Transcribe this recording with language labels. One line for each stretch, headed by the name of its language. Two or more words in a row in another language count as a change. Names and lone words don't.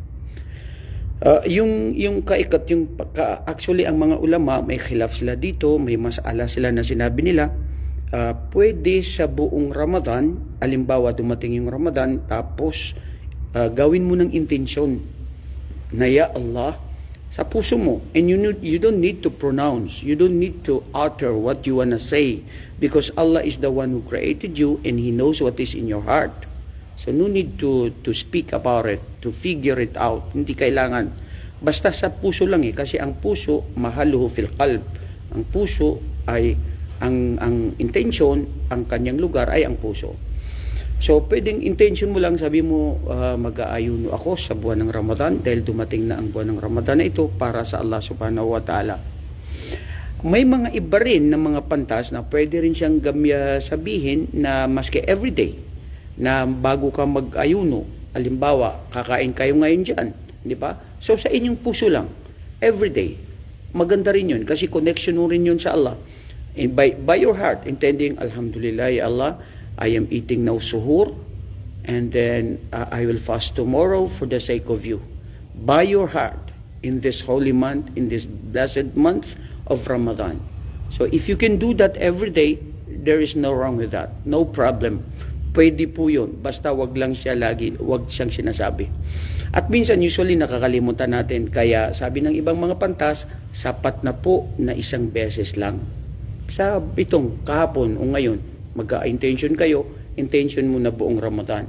Filipino: Yung actually ang mga ulama may khilaf sila dito, may masala sila na sinabi nila. Pwede sa buong Ramadan, alimbawa dumating yung Ramadan, tapos gawin mo ng intensyon na ya Allah sa puso mo,
English: and you don't need to pronounce, you don't need to utter what you wanna say, because Allah is the one who created you and He knows what is in your heart. So no need to speak about it, to figure it out.
Filipino: Hindi kailangan. Basta sa puso lang kasi ang puso
Arabic: mahaluhu fil qalb.
Filipino: Ang puso ay ang intention, ang kanyang lugar ay ang puso. So pwedeng intention mo lang, sabi mo mag-aayuno ako sa buwan ng Ramadan dahil dumating na ang buwan ng Ramadan na ito para sa Allah
Arabic: subhanahu wa ta'ala.
Filipino: May mga iba rin na mga pantas na pwede rin siyang sabihin na maski everyday na bago ka mag-ayuno, Halimbawa, kakain kayo ngayon dyan, di ba? So sa inyong puso lang, everyday, maganda rin yun kasi connection mo rin yun sa Allah.
English: And by your heart, intending,
Arabic: Alhamdulillah, ya Allah,
English: I am eating now suhoor, and then I will fast tomorrow for the sake of you. By your heart, in this holy month, in this blessed month of Ramadan. So if you can do that every day, there is no wrong with that. No problem.
Filipino: Pwede po yun. Basta wag lang siya lagi, wag siyang sinasabi. At minsan, usually, nakakalimutan natin. Kaya sabi ng ibang mga pantas, sapat na po na isang beses lang. Sa itong kahapon o ngayon, mag-intention kayo, intention mo na buong Ramadan.